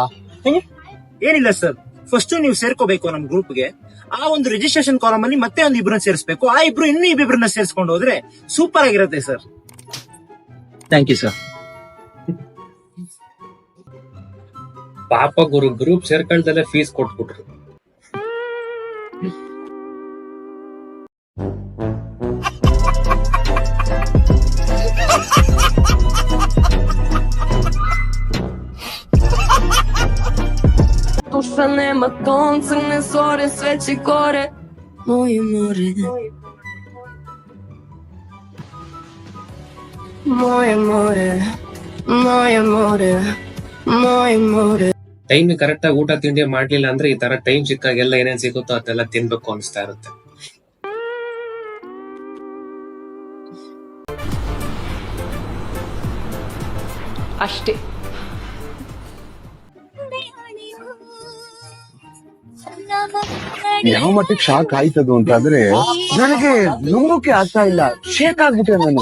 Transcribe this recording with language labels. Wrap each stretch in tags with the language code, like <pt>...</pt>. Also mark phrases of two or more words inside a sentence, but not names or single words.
<kn>ಏನಿಲ್ಲ ಸರ್, ಫಸ್ಟ್ ನೀವು ಸೇರ್ಕೋಬೇಕು ನಮ್ ಗ್ರೂಪ್ಗೆ. ಆ ಒಂದು</kn> <en>registration column</en> <kn>ಅಲ್ಲಿ ಮತ್ತೆ ಒಂದು ಇಬ್ಬರನ್ನ ಸೇರಿಸಬೇಕು. ಆ ಇಬ್ರು ಇನ್ನೂ ಇಬ್ಬರನ್ನ ಸೇರಿಸ್ಕೊಂಡು ಹೋದ್ರೆ ಸೂಪರ್ ಆಗಿರುತ್ತೆ ಸರ್.</kn> <en>thank you sir.</en> <kn>ಪಾಪ ಗುರು, ಗ್ರೂಪ್ ಸೇರ್ಕಳ್ದಲ್ಲೇ ಫೀಸ್ ಕೊಟ್ಬಿಟ್ರು.</kn> <sr>Tuša nema konca, ne zore, sveće gore. Moje more, moje more, moje more, moje more.</sr> <en>time correct</en> <kn>ಆಗಿ ಊಟ ತಿಂಡಿ ಮಾಡ್ಲಿಲ್ಲ ಅಂದ್ರೆ ಈ ತರ ಟೈಮ್ ಸಿಕ್ಕಾಗೆಲ್ಲ ಏನೇನ್ ಸಿಗುತ್ತೋ ಅದೆಲ್ಲ ತಿನ್ಬೇಕು ಅನಿಸ್ತಾ ಇರುತ್ತೆ. ಅಷ್ಟೇ. ಯಾವ ಮಟ್ಟಿಗೆ ಶಾಕ್ ಆಯ್ತದು ಅಂತಾದ್ರೆ ನನಗೆ ನುಂಗೋಕೆ ಆಗ್ತಾ ಇಲ್ಲ, ಶೇಕ್ ಆಗ್ಬಿಟ್ಟೆ ನಾನು.</kn>